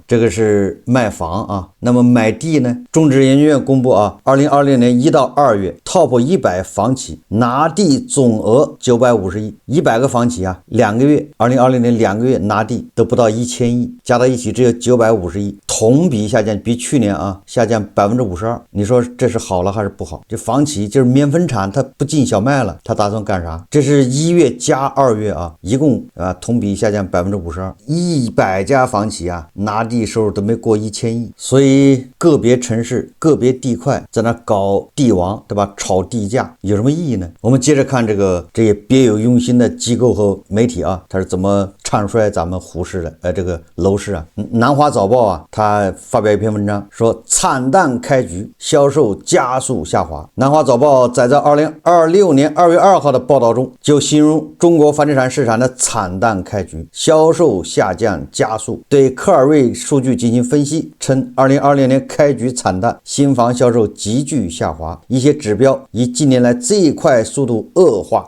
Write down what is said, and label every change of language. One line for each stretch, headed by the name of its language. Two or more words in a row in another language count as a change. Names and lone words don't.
Chinese: 這個是賣房那麼買地呢？中指研究院公布2026年1到2月 Top 100房企拿地總額950億，100個房企2個月2026年2個月拿地都不到1000億，加到一起只有950億，同比下降，比去年下降 52%。你說這是好了還是不好？這房企就是棉粉廠，它不進小麥了，它打算幹啥？這是1月加2月一共同比下降 52%，100家房企拿地收入都沒過1000億，所以個別城市個別地塊在那搞地王，对吧？炒地價有什麼意義呢？我們接着看這些別有用心的機構和媒體它是怎麼唱衰咱們滬市的這個樓市啊。南華早報啊，他發表一篇文章說慘淡開局，銷售加速下滑。南華早報在2026年2月2號的報道中就形容中國房地產市場的慘淡開局，銷售下降加速，對科爾瑞數據進行分析，稱2020年開局慘淡，新房銷售急劇下滑，一些指標以近年來最快速度惡化。